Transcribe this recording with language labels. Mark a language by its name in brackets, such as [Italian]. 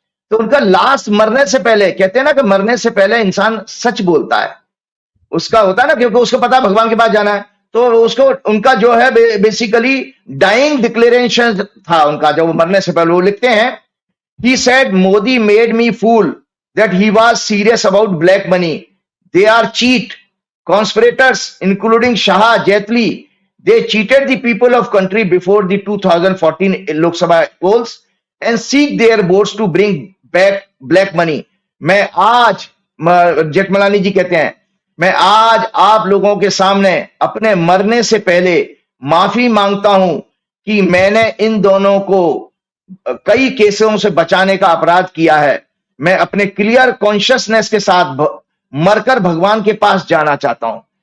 [Hindi] तो उनका लास्ट, मरने से पहले, कहते हैं ना कि मरने से पहले इंसान सच बोलता है, उसका होता है ना, क्योंकि उसको पता है भगवान के पास जाना है। तो उसको, उनका जो है बेसिकली डाइंग डिक्लेरेशन था उनका, जब वो मरने से पहले वो लिखते हैं, [English] he said Modi made me fool that he was serious about black money. They are cheat conspirators, including Shah, Jetli. They cheated the people of country before the 2014 Lok Sabha polls and seek their votes to bring back black money. [Hindi] मैं आज, जेठमलानी जी कहते हैं, मैं आज आप लोगों के सामने अपने मरने से पहले माफी मांगता हूं कि मैंने इन दोनों को कई केसों से बचाने का अपराध किया है। मैं अपने क्लियर कॉन्शियसनेस के साथ मरकर भगवान के पास जाना चाहता हूं।